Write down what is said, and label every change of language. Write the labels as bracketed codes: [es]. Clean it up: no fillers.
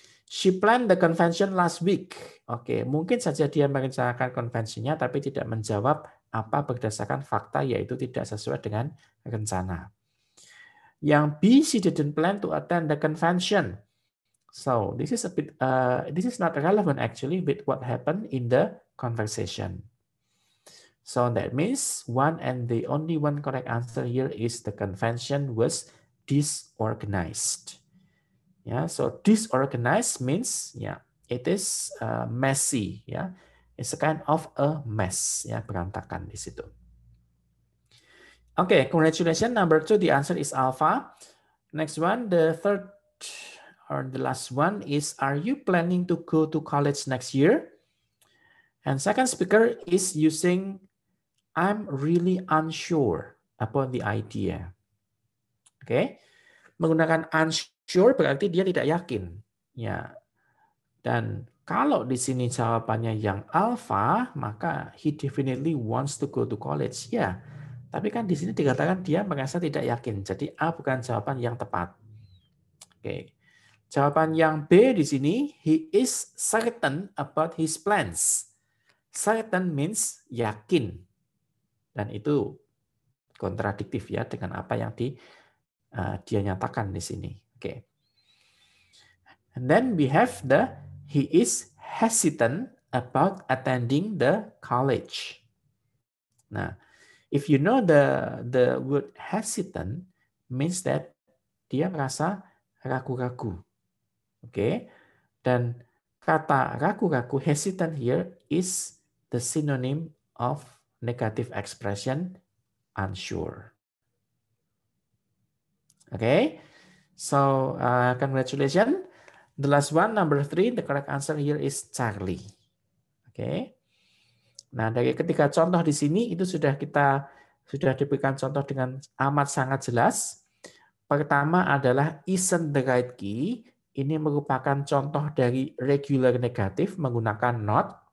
[en] She planned the convention last week. [id] Oke, mungkin saja dia merencanakan konvensinya tapi tidak menjawab apa berdasarkan fakta, yaitu tidak sesuai dengan rencana. Yang B, [en] she didn't plan to attend the convention. So this is a bit, this is not relevant actually with what happened in the conversation. So that means one and the only one correct answer here is the convention was disorganized. Yeah, so disorganized means it is messy. Yeah, it's a kind of a mess. [id] Ya, berantakan di situ. [en] Okay, congratulations. Number 2, the answer is alpha. Next one, the third or the last one is, are you planning to go to college next year? And second speaker is using, I'm really unsure about the idea. [id] Oke, menggunakan unsure berarti dia tidak yakin. Ya, dan kalau di sini jawabannya yang alpha, maka [en] he definitely wants to go to college. [id] Ya, tapi kan di sini dikatakan dia merasa tidak yakin. Jadi A bukan jawaban yang tepat. Oke. Jawaban yang B di sini, [en] he is certain about his plans. Certain means yakin. [id] Dan itu kontradiktif ya dengan apa yang dia nyatakan di sini. Oke. [en] And then we have the he is hesitant about attending the college. Nah, if you know the word hesitant means that [id] dia merasa ragu-ragu. [en] Oke. [id] Dan kata ragu-ragu, [en] hesitant here is the synonym of negative expression unsure. Okay, so congratulations. The last one, number 3, the correct answer here is Charlie. Okay. [id] Nah, dari ketiga contoh di sini itu sudah diberikan contoh dengan amat sangat jelas. Pertama adalah [en] isn't the right key. [id] Ini merupakan contoh dari regular negatif menggunakan not.